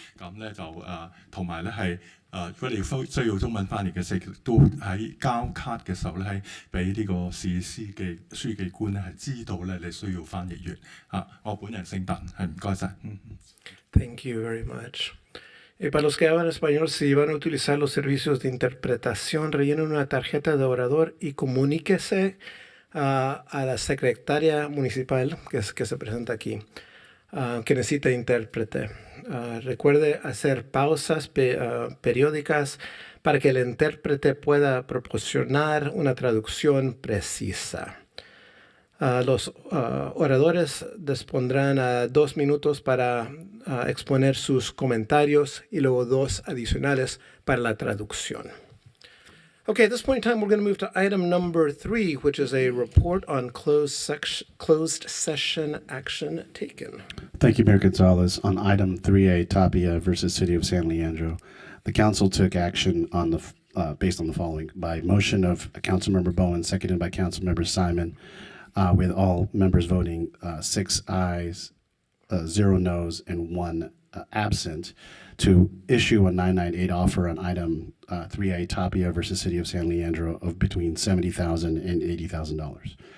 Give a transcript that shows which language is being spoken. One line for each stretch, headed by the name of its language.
Chinese: 咁咧就同埋咧係如果你需要中文翻譯嘅時，都喺交卡嘅時候咧，係俾呢個市書記官咧係知道咧你需要翻譯員嚇。我本人姓鄧，係唔該晒。
English: Thank you very much.
Spanish: Para los que hablan español, si van a utilizar los servicios de interpretación, rellenen una tarjeta de orador y comuníquese a la secretaria municipal que se presenta aquí, que necesita intérprete. Recuerde hacer pausas periódicas para que el intérprete pueda proporcionar una traducción precisa. Los oradores dispondrán 2 minutos para exponer sus comentarios y luego 2 adicionales para la traducción.
English: Okay, at this point in time, we're going to move to item number 3, which is a report on closed session action taken. Thank you, Mayor Gonzalez. On item 3A, Tapia versus City of San Leandro, the council took action on the based on the following: by motion of Councilmember Bowen, seconded by Councilmember Simon, with all members voting 6 ayes, 0 noes, and 1 absent, to issue a 998 offer on item 3A, Tapia versus City of San Leandro, of between $70,000 and $80,000.